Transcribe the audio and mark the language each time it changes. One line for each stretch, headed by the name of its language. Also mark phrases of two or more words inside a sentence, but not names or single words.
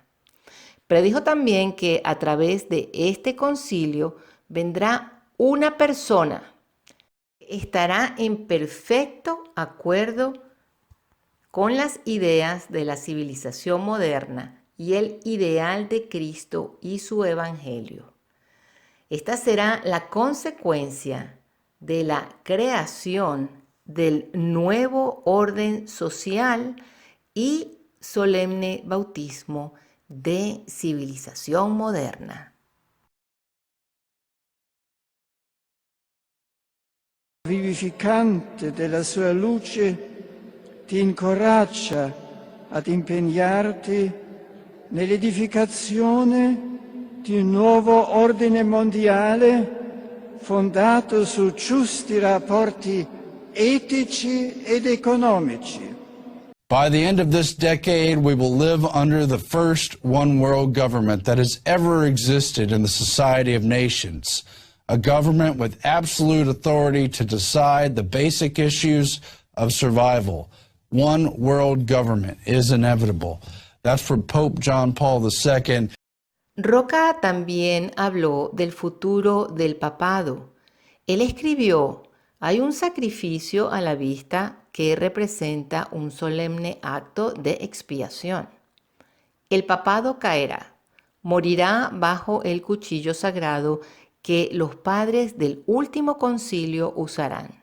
Spanish: Predijo también que a través de este concilio vendrá una persona que estará en perfecto acuerdo con las ideas de la civilización moderna y el ideal de Cristo y su evangelio. Esta será la consecuencia de la creación del nuevo orden social y solemne bautismo de civilización moderna.
Italian: vivificante della sua luce ti incoraggia ad impegnarti nell'edificazione di un nuovo ordine mondiale fondato su giusti rapporti etici ed economici.
English: By the end of this decade, we will live under the first one world government that has ever existed in the Society of Nations, a government with absolute authority to decide the basic issues of survival. One world government is inevitable. That's from Pope John Paul II.
Spanish: Roca también habló del futuro del papado. Él escribió: hay un sacrificio a la vista que representa un solemne acto de expiación. El papado caerá, morirá bajo el cuchillo sagrado que los padres del último concilio usarán.